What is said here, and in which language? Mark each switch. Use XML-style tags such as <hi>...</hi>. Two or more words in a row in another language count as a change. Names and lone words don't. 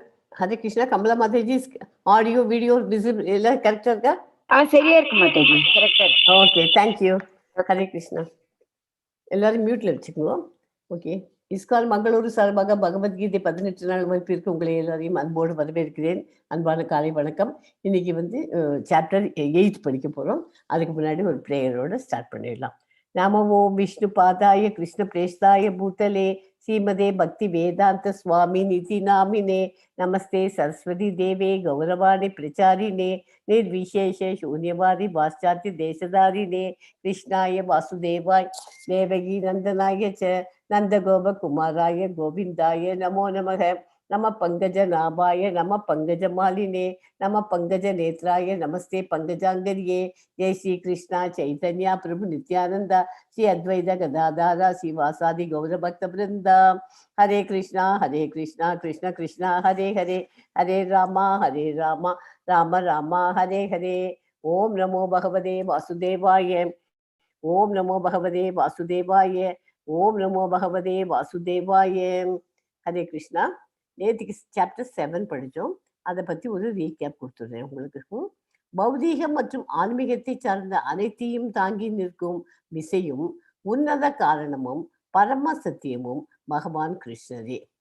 <en>Hare Krishna. Kamala Mataji's audio, video, visible, correct இருக்கா?</en> <ta>சரியா இருக்கு மாதாஜி. கரெக்டா இருக்கு.</ta> <en>okay, thank you.</en> <ta>ஹரே கிருஷ்ணா. எல்லாரும் மியூட்ல வச்சுக்குவோம். ஓகே. இஸ்கான் மங்களூரு சார்பாக பகவத்கீதை 18 நாள் வகுப்பிற்கு உங்களை எல்லாரையும் அன்போடு வரவேற்கிறேன். அன்பான காலை வணக்கம். இன்னைக்கு சாப்டர் 8 படிக்க போறோம். அதுக்கு முன்னாடி ஒரு பிரேயரோட ஸ்டார்ட் பண்ணிடலாம்.</ta> <sa>नमो ओम् विष्णु पादाय कृष्ण प्रेष्ठाय भूतले श्रीमते भक्ति वेदान्त स्वामी निति नामिने नमस्ते सरस्वती देवे गौरवाणी प्रचारिणे निर्विशेष शून्यवादी पाश्चात्य देशधारिणे कृष्णाय वासुदेवाय देवकी नंदनाय च नंदगोपकुमाराय गोविंदाय नमो नमः नमः पंकजनाभाय नमः पंकजमालिने नमः पंकजनेत्राय नमस्ते पंकजांगर्ये जय श्री कृष्णा चैतन्य प्रभु नित्यानंद श्री अद्वैत गदाधर श्रीवासादि गौरभक्त वृंद हरे कृष्णा कृष्ण कृष्ण हरे हरे हरे राम राम राम हरे हरे ओम नमो भगवते वासुदेवाय ओम नमो भगवते वासुदेवाय ओम नमो भगवते वासुदेवाय हरे कृष्णा</sa> <ta>நேற்றுக்கு சாப்டர் 7 படித்தோம். அதை பற்றி ஒரு ரீகேப் கொடுத்துடுறேன் உங்களுக்கு. பௌதீகம் மற்றும் ஆன்மீகத்தை சார்ந்த அனைத்தையும் தாங்கி நிற்கும் விசையும் உன்னத காரணமும் பரம சத்தியமும் பகவான் கிருஷ்ணரே.</ta>